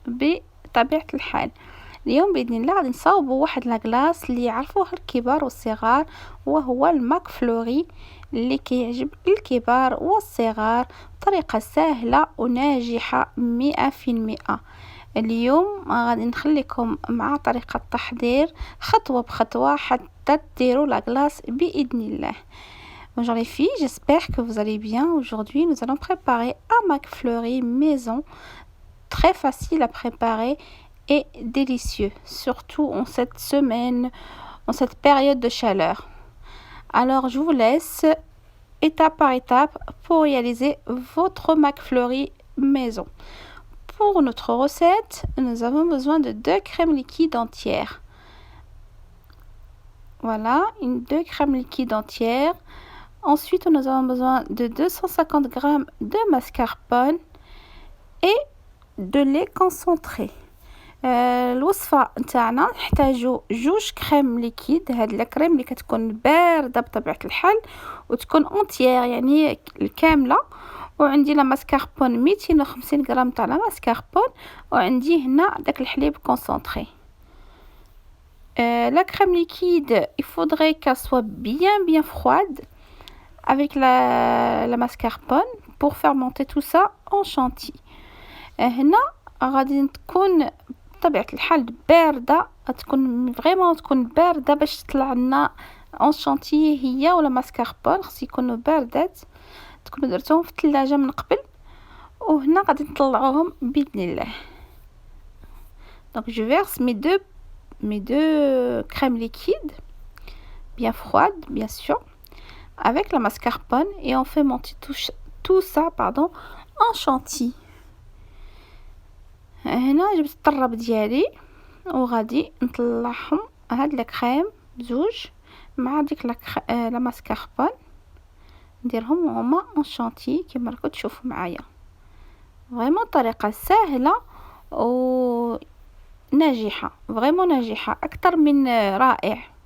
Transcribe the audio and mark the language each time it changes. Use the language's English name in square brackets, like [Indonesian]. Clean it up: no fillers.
[Arabic] بطبيعة الحال اليوم باذن الله غادي نصاوبوا واحد لاكلاص اللي يعرفوه الكبار والصغار، وهو الماك فلوري اللي كيعجب الكبار والصغار. طريقة سهلة وناجحة 100%. اليوم غادي نخليكم مع طريقة التحضير خطوة بخطوة حتى تديروا لاكلاص بإذن الله. [French] Bonjour les filles, j'espère que vous allez bien. Aujourd'hui, nous allons préparer un McFlurry maison, très facile à préparer et délicieux, surtout en cette semaine, en cette période de chaleur. Alors, je vous laisse étape par étape pour réaliser votre McFlurry maison. Pour notre recette, nous avons besoin de 2 crèmes liquides entières. Voilà, 2 crèmes liquides entières. Ensuite, nous avons besoin de 250 g de mascarpone et de lait concentré. [Arabic] الوصفة نتاعنا نحتاجو 2 كريم ليكيد. هاد الكريم اللي كتكون باردة بطبيعة الحال وتكون اونتيير يعني الكاملة. وعندي لا ماسكاربون 250 غرام تاع لا ماسكاربون، وعندي هنا داك الحليب كونسونطري. [French] La crème liquide, il faudrait qu'elle soit bien froide avec la mascarpone pour faire monter tout ça en chantilly. [Arabic] هنا غادي تكون بطبيعة الحال باردة، تكون باردة باش تطلع لنا [French] en chantilly [Arabic] هي ولا ماسكاربون. خص يكونوا باردات، تكونوا درتوهم في الثلاجة من قبل، وهنا غادي نطلعوهم باذن الله. [French] Donc je verse mes deux crèmes liquides bien froides bien sûr avec la mascarpone et on fait monter tout ça en chantilly. [Arabic] هنا جبت الطراب ديالي وغادي نطلعهم هاد الكريم بزوج مع ديك لا ماسكاربون، نديرهم هما اون شانتي كما راكم تشوفوا معايا. فريمون طريقه سهله و ناجحه، فريمون ناجحه اكثر من رائع.